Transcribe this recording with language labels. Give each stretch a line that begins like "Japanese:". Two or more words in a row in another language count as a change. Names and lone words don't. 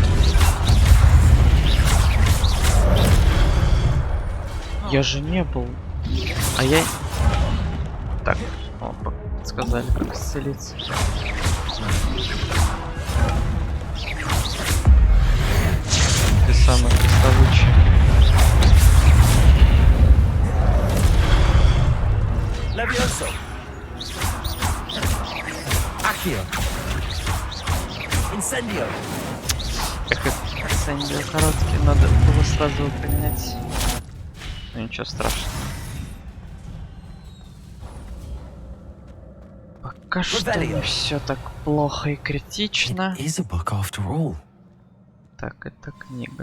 Russian: Я же не был. А я... Так, о, сказали, как исцелиться. Ты самый приставучий. Levioso. Accio. Incendio. Эх, инцендио короткий, надо было сразу его принять. Ну ничего страшного. Пока что не все так плохо и критично.
English: It is a book after all.
Russian: Так, это книга.